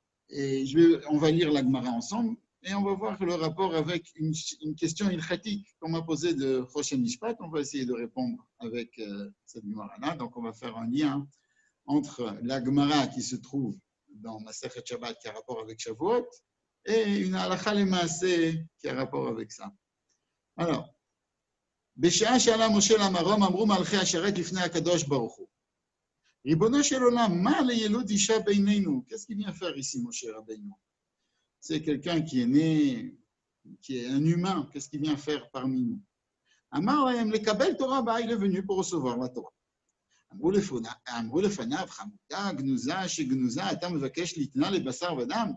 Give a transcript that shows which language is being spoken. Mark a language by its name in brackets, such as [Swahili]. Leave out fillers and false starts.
[French] Et on va lire la Gemara ensemble et on va voir le rapport avec une question ilchatique qu'on m'a posée de Choshen Mishpat. On va essayer de répondre avec cette Gemara-là. Donc on va faire un lien entre la Gemara qui se trouve dans Masechet Shabbat qui a rapport avec Shavuot et une halakha lemaaseh qui a rapport avec ça. [Hebrew] Alors, בשעה שאלה משה למרום, אמרו מלכי השרת לפני הקדוש ברוך הוא. ריבונו של עולם, מה לילוד אישה בינינו? [French] Qu'est-ce qu'il vient faire ici, Moshe Rabbeinu? C'est quelqu'un qui est né, qui est un humain. Qu'est-ce qu'il vient faire parmi nous? [Hebrew] אמר להם, לקבל תורה בה, [French] il est venu pour recevoir la Torah. [Hebrew] אמרו לפניו, חמודה, גנוזה, שגנוזה, אתה מבקש ליתנה לבשר ודם?